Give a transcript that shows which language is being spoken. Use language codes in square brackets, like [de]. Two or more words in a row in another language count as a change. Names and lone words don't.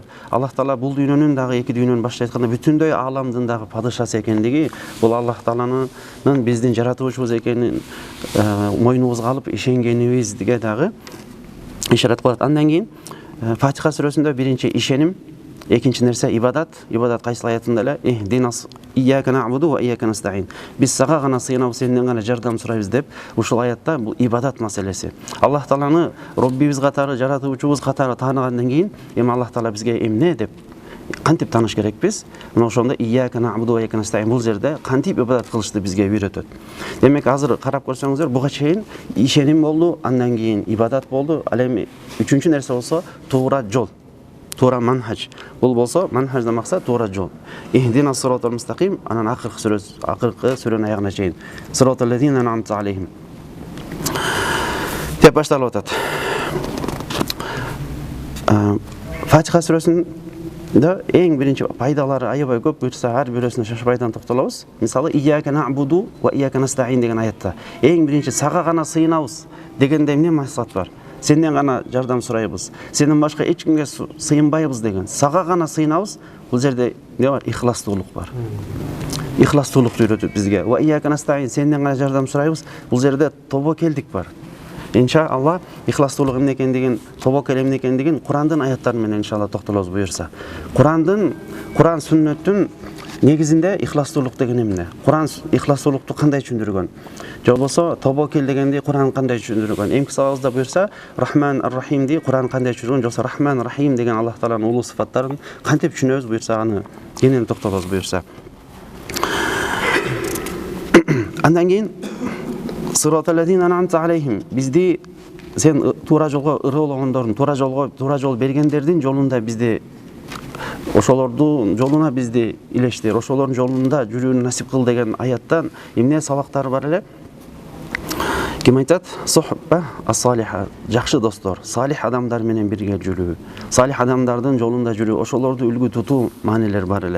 [ky] Аллах Таала бул дүйнөнүн дагы эки дүйнөнүн башка айтканда бүтүндөй ааламдын дагы падышасы экендиги, бул Аллах Тааланын биздин жаратуучубуз экенин мойнубузга алып ишенгенибизге дагы ишарат кылат. Андан кийин Фатиха сүрөсүндө биринчи ишеним, экинчи нерсе ибадат. Ибадат кайсыл аятында эле ихдинас [ar] إياك نعبد وإياك نستعين. [ky] Биз сага гана сыйынабыз, сенден гана жардам сурайбыз деп ушул аятта бул ибадат маселеси. Аллах Тааланы Роббибиз катары, жаратуучубуз катары тааныгандан кийин эми Аллах Таала бизге эмне деп кантип тааныш керекпиз? Мына ошондо [ar] إياك نعبد وإياك نستعين [ky] бул жерде кантип ибадат кылышты бизге үйрөтөт. Демек азыр карап көрсөңүздөр, буга чейин ишеним болду, андан кийин ибадат болду. Ал эми үчүнчү нерсе болсо туура жол. Тура манхаж. Бул болсо манхаждан максат туура жол. [ar] اهدنا الصراط المستقيم, [ky] анан акыркы сүрөнүн аягына чейин. [ar] صراط الذين أنعمت عليهم. [ky] Деп башталып атат. Фатиха сүрөсүндө эң биринчи пайдалары аябай көп, буйрса ар бирөөсүнө шашпайдан токтолобуз. Мисалы [ar] إياك نعبد وإياك نستعين [ky] деген аятта эң биринчи сага гана сыйынабыз дегенде эмне максат бар? Сенден гана жардам сурайбыз, сенден башка эч кимге сыйынбайбыз деген. Сага гана сыйынабыз. Бул жерде эмне бар? Ихластуулук бар. Ихластуулукту үйрөтөт бизге. [ar] وإياك نستعين, [ky] сенден гана жардам сурайбыз. Бул жерде тобокелдик бар. Иншалла ихластуулук эмне экендигин, тобокел эмне экендигин Курандын аяттары менен иншалла токтолобуз буюрса. Куран сүннөттүн негизинде ихластуулук деген эмне? Куран ихластуулукту кандай түшүндүргөн? Же болбосо тобокел дегенди Куран кандай түшүндүргөн? Эмки сабагыбызда буюрса Рахман ар-Рахимди Куран кандай түшүндүргөн? Жоксо Рахман Рахим деген Аллах Тааланын улуу сыфаттарын кантип түшүнөбүз буюрса, аны кенен токтолобуз буюрса. Андан кийин [ar] صراط الذين أنعمت عليهم, [ky] бизди сен туура жолго ырыологондордун, туура жол бергендердин жолунда бизди, ошолордун жолуна бизди илештир, ошолордун жолунда жүрүүнү насип кыл деген аяттан эмне сабактары бар эле? Ким айтат? [ar] الصحبة الصالحة, [ky] жакшы достор, салих адамдар менен бирге жүрүү, салих адамдардын жолунда жүрүү, ошолорду үлгү тутуу маанилер бар эле.